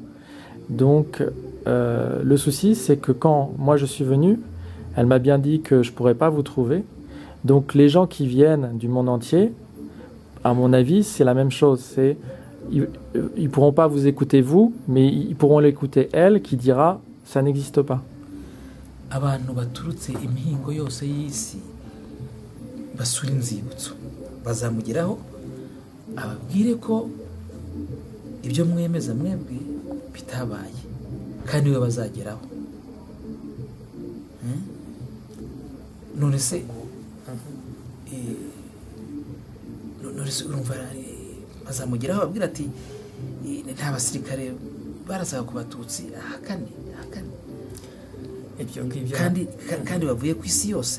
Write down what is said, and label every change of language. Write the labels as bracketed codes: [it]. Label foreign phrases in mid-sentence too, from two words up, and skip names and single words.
[fr] Donc, le souci, c'est que quand moi je suis venu, elle m'a bien dit que je ne pourrais pas vous trouver. Donc, les gens qui viennent du monde entier, à mon avis, c'est la même chose. Ils ne pourront pas vous écouter vous, mais ils pourront l'écouter elle qui dira « ça n'existe pas ». [rw] Abantu baturutse imihingo yose y'isi basura inzibutso bazamugeraho ababwire ko ibyo mwemeza mwebwe bitabaye kandi we bazageraho. None se urumva bazamugeraho ababwira ati nta basirikare barazaga ku batutsi ahakane kandi bavuye ku isi yose.